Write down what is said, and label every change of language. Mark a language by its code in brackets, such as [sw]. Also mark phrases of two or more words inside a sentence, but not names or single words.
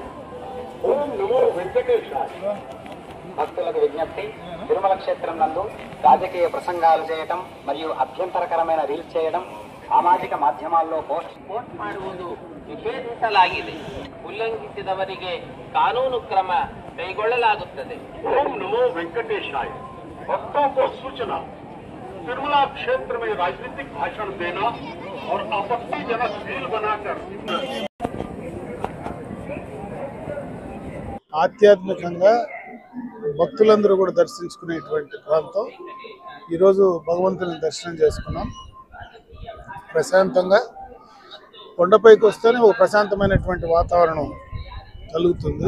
[sa] ओम नमो वेंकटेशाय। [te] భక్తులకు విజ్ఞప్తి, తిరుమల క్షేత్రం నందు రాజకీయ ప్రసంగాలు చేయడం మరియు అభ్యంతరకరమైన రీల్స్ చేయడం [kn] ಸಾಮಾಜಿಕ ಮಾಧ್ಯಮల్లో ಪೋಸ್ಟ್ ಮಾಡುವುದು ನಿಷೇಧಿಸಲಾಗಿದೆ. ಉಲ್ಲಂಘಿಸಿದವರಿಗೆ ಕಾನೂನು ಕ್ರಮ ಕೈಗೊಳ್ಳಲಾಗುತ್ತದೆ. [sa] ओम नमो वेंकटेशाय। [hi] भक्तों को सूचना, तिरुमला क्षेत्र में राजनीतिक भाषण देना और आपत्तिजनक रील बनाकर [te] ఆధ్యాత్మికంగా భక్తులందరూ కూడా దర్శించుకునేటువంటి ప్రాంతం. ఈరోజు భగవంతుని దర్శనం చేసుకున్నాం. ప్రశాంతంగా కొండపైకి వస్తేనే ఒక ప్రశాంతమైనటువంటి వాతావరణం కలుగుతుంది.